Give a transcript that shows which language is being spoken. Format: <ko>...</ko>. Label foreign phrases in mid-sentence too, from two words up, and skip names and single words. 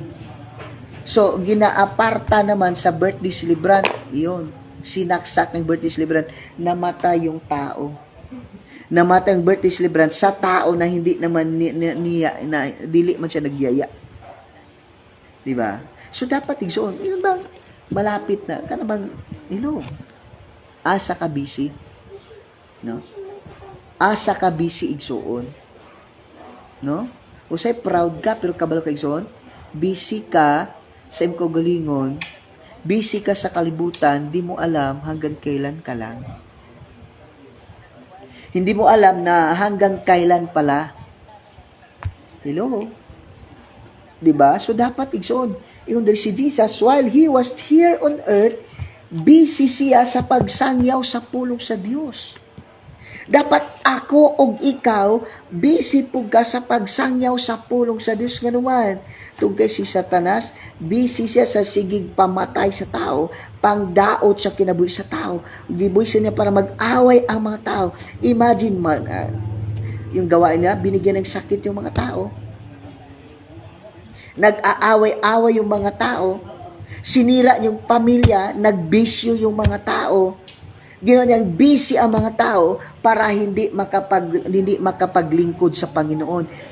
<tl>So, ginaaparta naman sa birthday celebrant, iyon, sinaksak ng birthday celebrant, namatay yung tao. Namatay yung birthday celebrant sa tao na hindi naman na dili man siya nagyaya. Diba? So, dapat igsoon, yun bang malapit na,</tl> <ceb>kana bang, asa ka busy? No? Asa ka busy igsoon. No? Usay proud ka, pero kabalo ka igsoon? busy ka sa imong kaugalingon, busy ka sa kalibutan,</ceb> <tl>di mo alam hanggang kailan ka lang. Hindi mo alam na hanggang kailan pala. Hello? Diba? So, dapat igsoon. Yung dari si Jesus,</tl> <en>while He was here on earth,</en> <ceb>busy siya sa pagsangyaw sa pulong sa Dios. Dapat ako og ikaw, busy po ka sa pagsangyaw sa pulong sa Dios nga naman. Tungkay si Satanas, busy siya sa sigig pamatay sa tao, pangdaot sa kinabuhi sa tao. Gibuhi siya niya para mag-away ang mga tao.</ceb> <tl>Imagine yung gawain niya, binigyan ng sakit yung mga tao. Nag-aaway-away yung mga tao. Sinira yung pamilya, nagbisyo yung mga tao. Ginawa niyang busy ang mga tao para hindi makapaglingkod sa Panginoon.</tl>